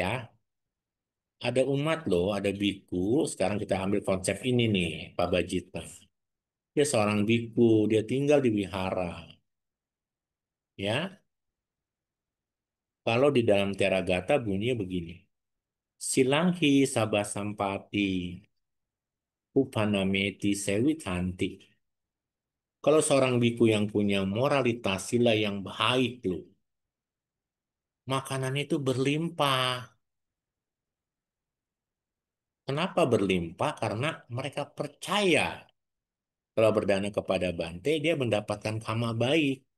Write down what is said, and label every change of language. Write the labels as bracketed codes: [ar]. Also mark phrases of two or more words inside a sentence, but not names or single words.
[id] Ada umat loh, ada biku. Sekarang kita ambil konsep ini nih, Pabajita. Dia seorang biku, dia tinggal di wihara. Ya, kalau di dalam Teragata bunyinya begini. [pi] Silanghi sabasampati upanameti sewitanti. [id] Kalau seorang biku yang punya moralitas sila yang baik loh, makanannya itu berlimpah. Kenapa berlimpah? Karena mereka percaya kalau berdana kepada Bante, dia mendapatkan karma baik.